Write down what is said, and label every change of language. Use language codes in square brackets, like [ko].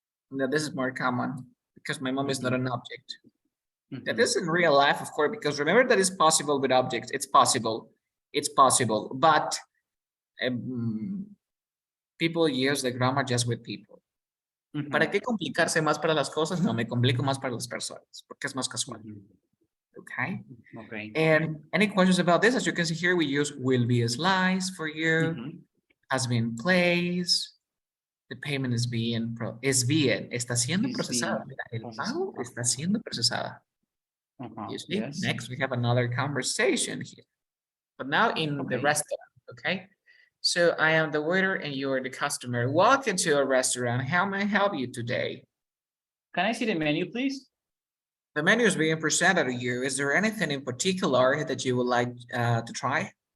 [en] Now this is more common because my mom is not an object. That is in real life, of course, because remember that it's possible with objects. It's possible. It's possible. But people use the grammar just with people. [es] ¿Para qué complicarse más para las cosas? No, me complico más para las personas porque es más casual. [en] Okay. And any questions about this? As you can see here, we use will be a slice for you. Has been placed. The payment is bien. [es] Está siendo procesada. Mira, el pago está siendo procesada. [en] You see? Yes. Next, we have another conversation here. But now in the restaurant, okay? So I am the waiter and you are the customer. Welcome to a restaurant. How may I help you today? Can I see the menu, please? The menu is being presented to you. Is there anything in particular that you would like to try?